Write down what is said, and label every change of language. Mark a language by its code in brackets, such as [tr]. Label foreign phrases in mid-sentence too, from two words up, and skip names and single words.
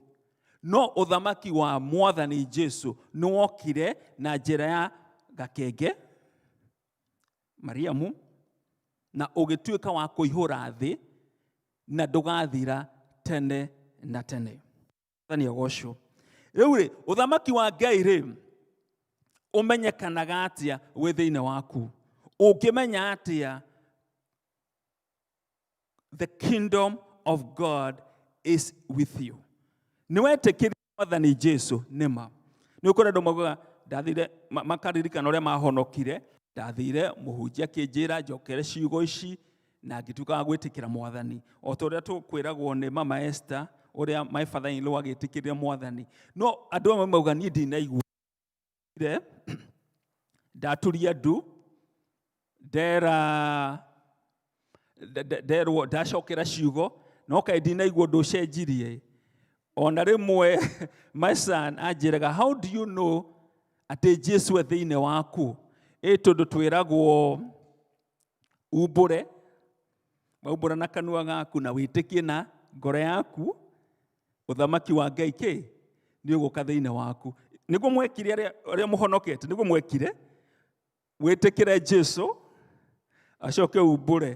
[ki] No ũthamaki wa Mwathani Jesũ nĩ wokire na njĩra ya gakenge Mariamu, na ũgĩtuĩka wa kũihũra thĩ na ndũgathira tene na tene. Mwathani agocwo. Rĩu rĩ, ũthamaki wa Ngai rĩ ũmenyekanaga atĩa wĩ thĩinĩ waku? Ũngĩmenya atĩa [en] the kingdom of God is with you? [ki] Nĩ wetĩkĩrire Mwathani Jesũ nĩma. Nĩ ũkũrĩa andũ maugaga ndathire makaririkana ũrĩa mahonokire, ndathire mũhunjia akĩnjĩra njokere ciugo ici na ngĩtuĩka wa gwĩtĩkĩra Mwathani. O ta ũrĩa tũkwĩragwo nĩ Mama Esther ũrĩa [en] my father-in-law [ki] agĩtĩkĩrire Mwathani. No andũ amwe mauga niĩ ndinaigua. Ndaturia ndu, ndacokera ciugo, no kaĩ ndinaigua ũndũ ũcenjirie. Ona rĩmwe [en] my son [ki] anjĩraga, [en] how do you know [ki] atĩ Jesũ e thĩinĩ waku? Tondũ twĩragwo umbũre, waumbũra na kanua gaku na wĩtĩkie na ngoro yaku, ũthamaki wa Ngai nĩ ũgũka thĩinĩ waku. Nĩguo mwekire arĩa mũhonokete, nĩguo mwekire wĩtĩkĩre Jesũ acoke umbũre.